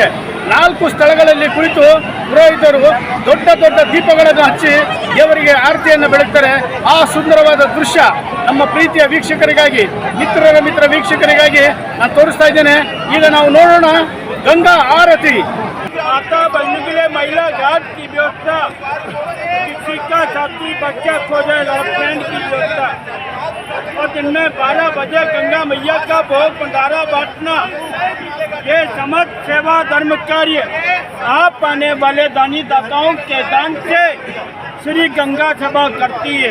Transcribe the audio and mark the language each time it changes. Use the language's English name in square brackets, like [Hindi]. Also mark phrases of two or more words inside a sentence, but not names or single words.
[Kannada] 4 ಸ್ಥಳಗಳಲ್ಲಿ ಕುಳಿತು ಪುರೋಹಿತರು ದೊಡ್ಡ ದೊಡ್ಡ ದೀಪಗಳನ್ನು ಹಚ್ಚಿ ದೇವರಿಗೆ ಆರತಿಯನ್ನು ಬೆಳಗ್ತಾರೆ. ಆ ಸುಂದರವಾದ ದೃಶ್ಯ ನಮ್ಮ ಪ್ರೀತಿಯ ವೀಕ್ಷಕರಿಗಾಗಿ, ಮಿತ್ರ ವೀಕ್ಷಕರಿಗಾಗಿ ನಾನು ತೋರಿಸ್ತಾ ಇದ್ದೇನೆ. ಈಗ ನಾವು ನೋಡೋಣ ಗಂಗಾ ಆರತಿ. [Hindi] माता बनने के लिए महिला घाट की व्यवस्था, किसी का साथी बच्चा खो जाए लड़कपैंड की व्यवस्था, और दिन में 12 बजे गंगा मैया का भोग भंडारा बांटना, ये समस्त सेवा धर्म कार्य आप आने वाले दानी दाताओं के दान से श्री गंगा सभा करती है।